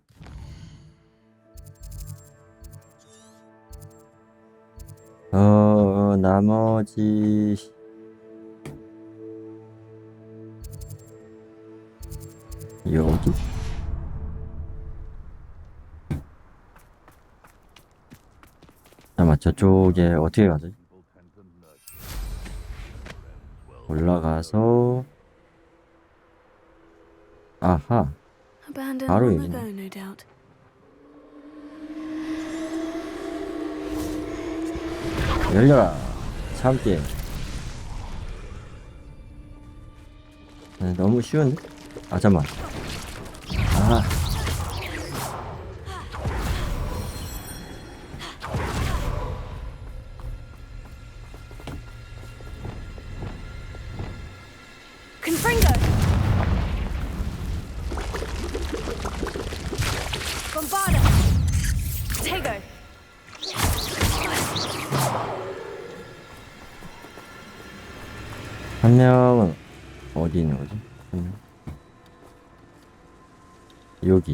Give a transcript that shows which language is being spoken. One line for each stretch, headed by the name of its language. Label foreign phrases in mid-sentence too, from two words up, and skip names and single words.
Korean: 나머지 여기 잠깐만 저쪽에 어떻게 가지? 올라가서 아하.
English: Abandoned
Korean: 바로
English: long
Korean: 여기네.
English: ago, no doubt.
Korean: 열려라. 참깨. 너무 쉬운데? 아, 잠깐만. 아. Confringo! Bombarda! Tego! 한 명은 어디 있는 거지? 여기.